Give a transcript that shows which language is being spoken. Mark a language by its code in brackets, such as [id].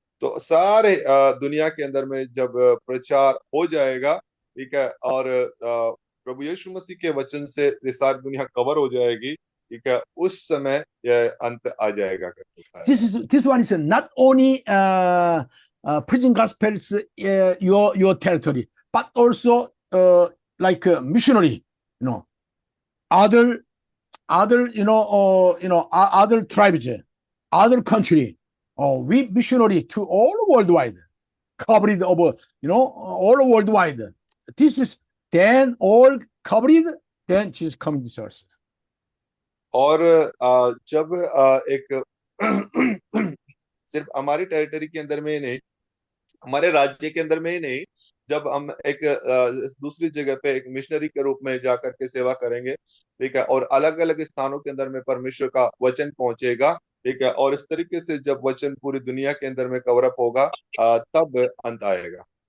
[hi] तो सारे दुनिया के अंदर में जब प्रचार हो जाएगा, ठीक है, और प्रभु यीशु मसीह के वचन से ये सारी दुनिया कवर हो जाएगी, ठीक है, उस समय यह अंत आ जाएगा. [en] This one is not only preaching gospels your territory, but also like missionary, other other tribes, other country. We missionary to all worldwide, covered over, all worldwide. This is then all covered, then Jesus coming to earth. [hi] और जब एक सिर्फ हमारी territory के अंदर में ही नहीं, हमारे राज्य के अंदर में ही नहीं, जब हम एक दूसरी जगह पे एक मिशनरी के रूप में जाकर के सेवा करेंगे, ठीक है, और अलग अलग स्थानों के अंदर में परमेश्वर का वचन पहुंचेगा, ठीक है, और इस तरीके से जब वचन पूरी दुनिया के अंदर में कवर अप होगा, तब अंत आएगा।